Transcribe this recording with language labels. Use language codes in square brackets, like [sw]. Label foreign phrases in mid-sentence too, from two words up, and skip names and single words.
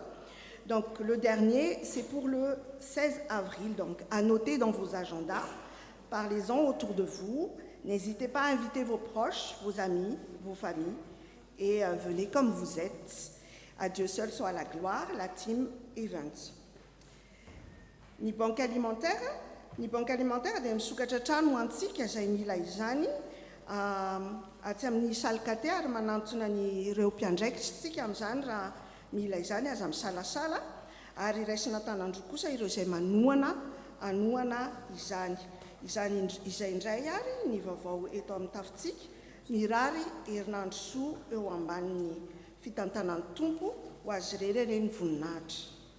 [fr] Donc, le dernier, c'est pour le 16 avril. Donc, à noter dans vos agendas. Parlez-en autour de vous. N'hésitez pas à inviter vos proches, vos amis, vos familles. Et venez comme vous êtes. À Dieu seul soit la gloire, la Team Events. [mg] Ny [fr] banque alimentaire [mg] dia misokatra trano antsika izay mila izany aty amin'ny salkate ary manantsona ny ireo mpiandraikitra tsika amin'izany raha mila izany aza misalasala ary raisina tanandroa kosa ireo izay anoana izany izay indray ary ny vaovao eto amin'ny tafitsika mirary herinandro soa eo ambanin'ny fitantanan'ny tompo ho azy reny voninahitra.